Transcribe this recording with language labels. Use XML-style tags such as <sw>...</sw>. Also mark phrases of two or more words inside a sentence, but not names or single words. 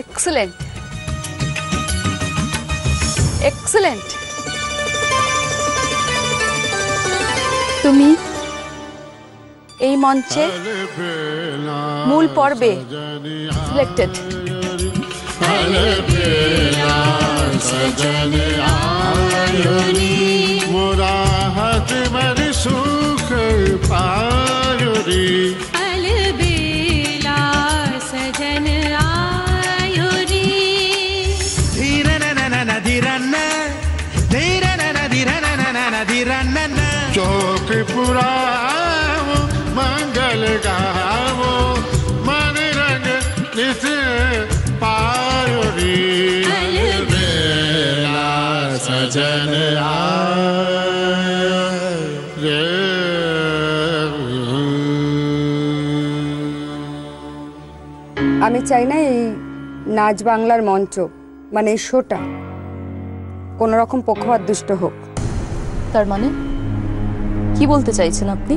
<bn>এক্সেলেন্ট, এক্সেলেন্ট। তুমি এই মঞ্চে মূল পর্বে সিলেক্টেড।</bn> <hi>मोरा हाथ मेरी सुख पायोरी अलबेला सजन आयो रे धीरे न न न धीरे न धीरे न न धीरे न न न धीरे न न चौक पुरावो मंगल गावो मन रंग नित पायोरी अलबेला सजन आयो रे।</hi> <bn>আমি চাই না এই নাচ বাংলার মঞ্চ মানে এই শোটা কোনো রকম পক্ষপাত দুষ্ট হোক। তার মানে কি বলতে চাইছেন আপনি?</bn>